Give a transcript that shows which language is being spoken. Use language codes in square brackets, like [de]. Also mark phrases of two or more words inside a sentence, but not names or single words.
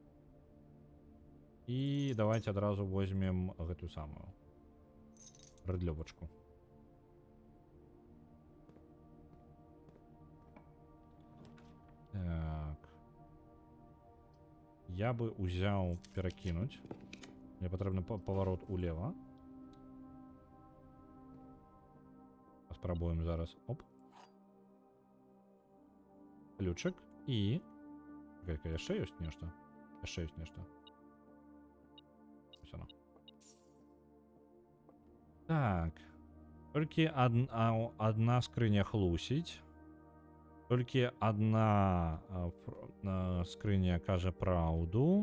[be] І давайте адразу возьмем гэтую самую рыдлёвачку. Так. Я бы узяў перакінуць. Мне патрэбны паварот улева. Паспрабуем зараз. Оп. ключик і... Чекай, яшчэ ёсць нешта? Яшчэ ёсць нешта. [uk] Ось оно. Так. [be] Толькі адна скрыня хлусіць. Толькі адна скрыня кажа праўду.